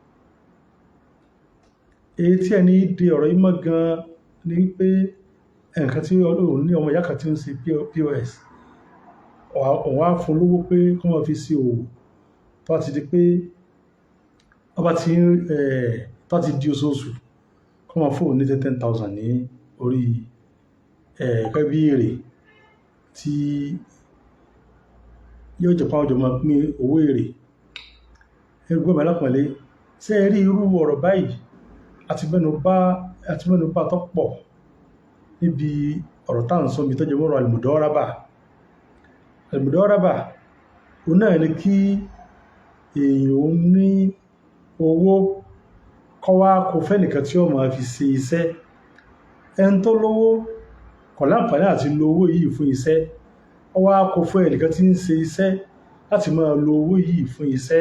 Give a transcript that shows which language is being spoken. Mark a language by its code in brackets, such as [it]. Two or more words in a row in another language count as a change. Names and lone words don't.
[yo] Èyí tí ẹni dé ọ̀rọ̀ yìí mọ́ gan ni wípé ẹnìkan tí Ọlọ́run ní ọmọ ìyá kan tí ó ń ṣe POS, òun á fún lówó pé kí wọ́n fi ṣe òwò tó bá ti di pé tó ti di oṣooṣù kí wọ́n fún òun ní 10,000 ní orí gẹ́gẹ́ bí èrè tí yóò jẹ́ pàwọn jọ máa pín owó èrè. Ẹgbẹ́ mi alápọ̀nlé, ṣé ẹ rí irú ọ̀rọ̀ báyìí àti mẹ́nubà tó pọ̀ níbi ọ̀rọ̀ tá à ń sọ mi tó jẹ mọ́rọ̀ al-mudaraba. Al-mudaraba òun náà ni kí èèyàn ní owó kó wá kó fẹ́nìkan tí ó máa fi ṣe iṣẹ́. Ẹni tó lówó kò láǹfààní àti lo owó yìí fún iṣẹ́, ó wá kó fún ẹnìkan tí ń ṣe iṣẹ́ láti máa lo owó yìí fún iṣẹ́.